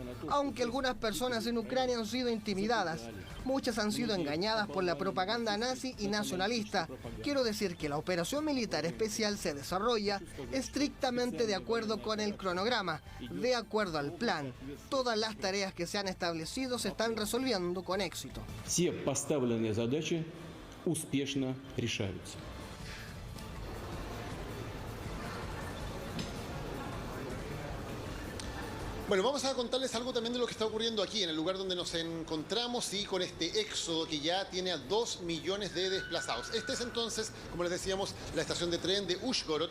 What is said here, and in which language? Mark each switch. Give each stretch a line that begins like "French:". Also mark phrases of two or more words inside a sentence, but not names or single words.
Spanish: Aunque algunas personas en Ucrania han sido intimidadas, muchas han sido engañadas por la propaganda nazi y nacionalista. Quiero decir que la operación militar especial se desarrolla estrictamente de acuerdo con el cronograma, de acuerdo al plan. Todas las tareas que se han establecido se están resolviendo con éxito.
Russian: Все поставленные задачи успешно решаются.
Spanish: Bueno, vamos a contarles algo también de lo que está ocurriendo aquí, en el lugar donde nos encontramos y con este éxodo que ya tiene a 2 millones de desplazados. Este es entonces, como les decíamos, la estación de tren de Uzhgorod.